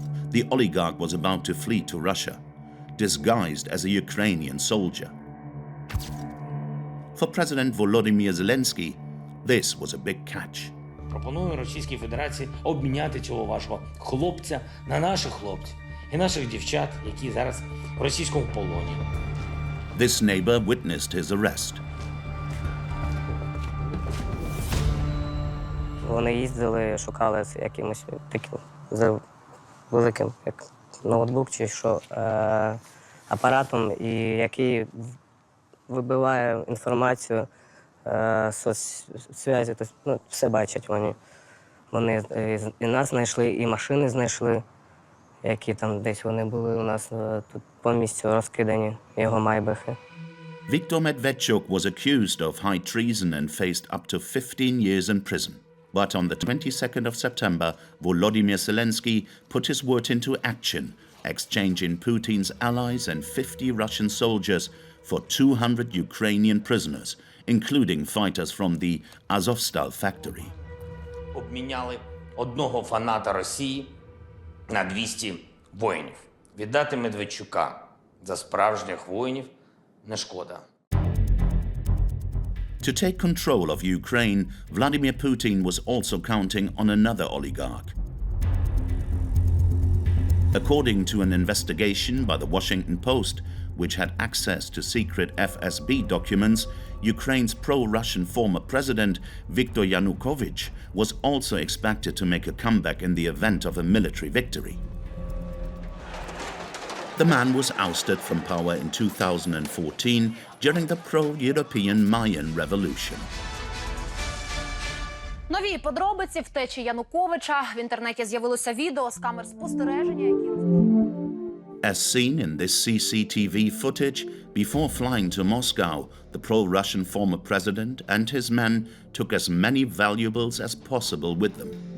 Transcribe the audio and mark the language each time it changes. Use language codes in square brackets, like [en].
[en] The oligarch was about to flee to Russia, disguised as a Ukrainian soldier. For President Volodymyr Zelensky, this was a big catch. [uk] Пропоную Російській Федерації обміняти цього вашого хлопця на наших хлопців і наших дівчат, які зараз в російському полоні. [en] This neighbor witnessed his arrest. [uk] Вони їздили, шукали з якимось таким великим, як ноутбук чи що, апаратом, який вибиває інформацію, соцзв'язі, тобто, все бачать вони. Вони і нас знайшли, і машини знайшли, які там десь вони були у нас тут по місцю розкидані, його майбахи. [en] Viktor Medvedchuk was accused of high treason and faced up to 15 years in prison. But on the 22nd of September, Volodymyr Zelensky put his word into action, exchanging Putin's allies and 50 Russian soldiers for 200 Ukrainian prisoners, including fighters from the Azovstal factory. [uk] Обміняли одного фаната Росії на 200 воїнів. Віддати Медведчука за справжніх воїнів не шкода. [en] To take control of Ukraine, Vladimir Putin was also counting on another oligarch. According to an investigation by the Washington Post, which had access to secret FSB documents, Ukraine's pro-Russian former president, Viktor Yanukovych, was also expected to make a comeback in the event of a military victory. The man was ousted from power in 2014 during the pro-European Mayan Revolution. [uk] Нові подробиці втечі Януковича. В інтернеті з'явилося відео з камер спостереження, які... [en] As seen in this CCTV footage, before flying to Moscow, the pro-Russian former president and his men took as many valuables as possible with them.